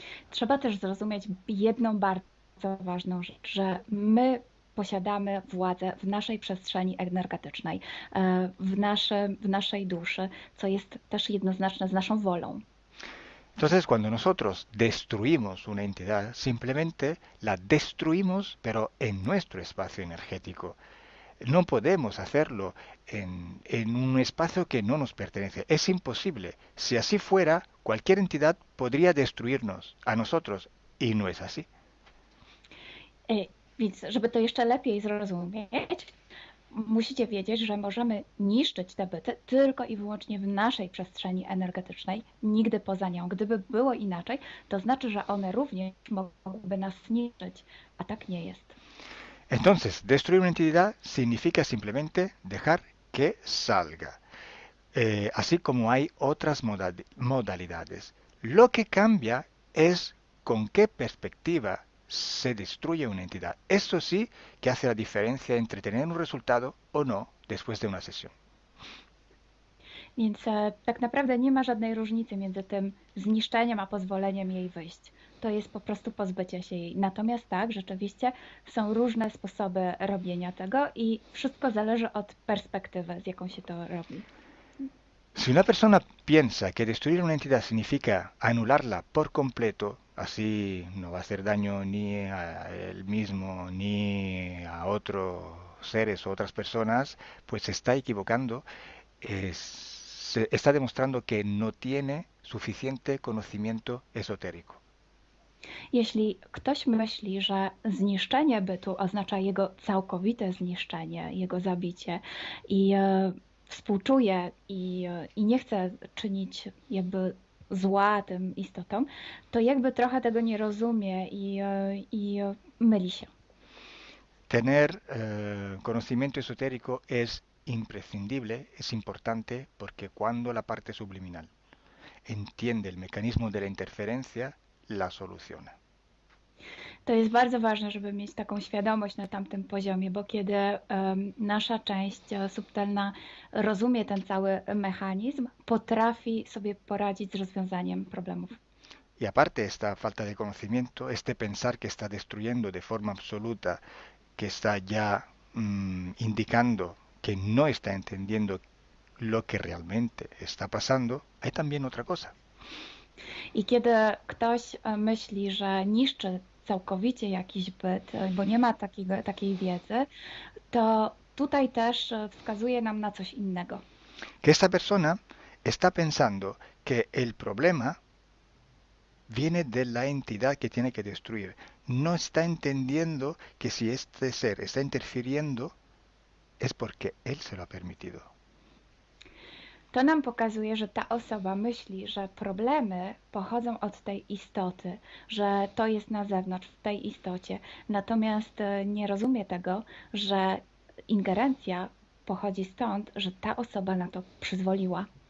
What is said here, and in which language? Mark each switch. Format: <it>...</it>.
<pl>Trzeba też zrozumieć jedną bardzo ważną rzecz, że my posiadamy władzę w naszej przestrzeni energetycznej, w naszej duszy, co jest też jednoznaczne z naszą wolą.</pl> <es>Entonces, cuando nosotros destruimos una entidad, simplemente la destruimos, pero en nuestro espacio energético. No podemos hacerlo en un espacio que no nos pertenece. Es imposible. Si así fuera, cualquier entidad podría destruirnos a nosotros, y no es así.</es> <pl>Więc, żeby to jeszcze lepiej zrozumieć, musicie wiedzieć, że możemy niszczyć te byty tylko i wyłącznie w naszej przestrzeni energetycznej, nigdy poza nią. Gdyby było inaczej, to znaczy, że one również mogłyby nas zniszczyć, a tak nie jest.</pl> <es>Entonces, destruir una entidad significa simplemente dejar que salga, así como hay otras modalidades. Lo que cambia es con qué perspectiva se destruye una entidad. Eso sí que hace la diferencia entre tener un resultado o no después de una sesión.</es> <pl>Więc tak naprawdę nie ma żadnej różnicy między tym zniszczeniem a pozwoleniem jej wyjść. To jest po prostu pozbycie się jej. Natomiast tak, rzeczywiście są różne sposoby robienia tego i wszystko zależy od perspektywy, z jaką się to robi.</pl> <es>Si una persona piensa que destruir una entidad significa anularla por completo, así no va a hacer daño ni a él mismo ni a otros seres o otras personas, pues se está equivocando, se está demostrando que no tiene suficiente conocimiento esotérico.</es> <pl>Jeśli ktoś myśli, że zniszczenie bytu oznacza jego całkowite zniszczenie, jego zabicie i współczuje i nie chce czynić jakby zła tym istotom, to jakby trochę tego nie rozumie i myli się.</pl> <es>Tener conocimiento esotérico es imprescindible, es importante, porque cuando la parte subliminal entiende el mecanismo de la interferencia, la soluciona.</es> <pl>To jest bardzo ważne, żeby mieć taką świadomość na tamtym poziomie, bo kiedy nasza część subtelna rozumie ten cały mechanizm, potrafi sobie poradzić z rozwiązaniem problemów.</pl> <es>Y aparte esta falta de conocimiento, este pensar que está destruyendo de forma absoluta, que está ya indicando que no está entendiendo lo que realmente está pasando, hay también otra cosa.</es> <pl>I kiedy ktoś myśli, że niszczy całkowicie jakiś byt, bo nie ma takiej wiedzy, to tutaj też wskazuje nam na coś innego.</pl> <es>Que esta persona está pensando que el problema viene de la entidad que tiene que destruir. No está entendiendo que si este ser está interfiriendo es porque él se lo ha permitido.</es> <pl>To nam pokazuje, że ta osoba myśli, że problemy pochodzą od tej istoty, że to jest na zewnątrz, w tej istocie. Natomiast nie rozumie tego, że ingerencja pochodzi stąd, że ta osoba na to przyzwoliła.</pl>